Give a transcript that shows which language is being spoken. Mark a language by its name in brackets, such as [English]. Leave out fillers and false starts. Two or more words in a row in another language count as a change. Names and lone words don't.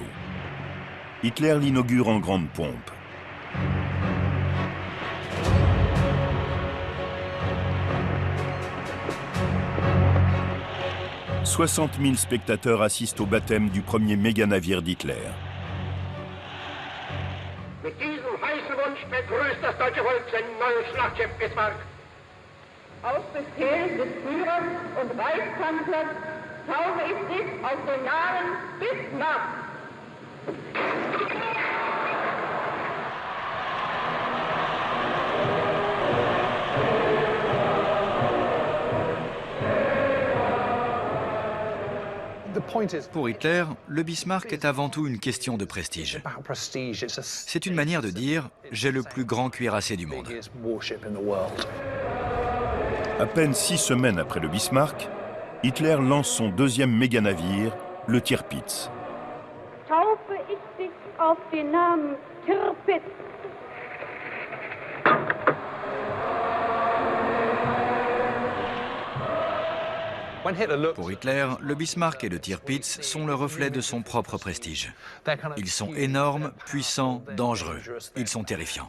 [French] Hitler l'inaugure en grande pompe. « 60 000 spectateurs assistent au baptême du premier méga-navire d'Hitler. [German] Mit diesem heißen Wunsch begrüßt das deutsche Volk sein neues Schlachtschiff Bismarck. Auf Befehl des Führers und Reichskanzlers taufe ich dich auf den Namen Bismarck. [French] Pour Hitler, le Bismarck est avant tout une question de prestige. C'est une manière de dire « j'ai le plus grand cuirassé du monde ». À peine 6 semaines après le Bismarck, Hitler lance son deuxième méga-navire, le Tirpitz. [German] Taufe ich dich auf den Namen Tirpitz. [French] Pour Hitler, le Bismarck et le Tirpitz sont le reflet de son propre prestige. Ils sont énormes, puissants, dangereux. Ils sont terrifiants.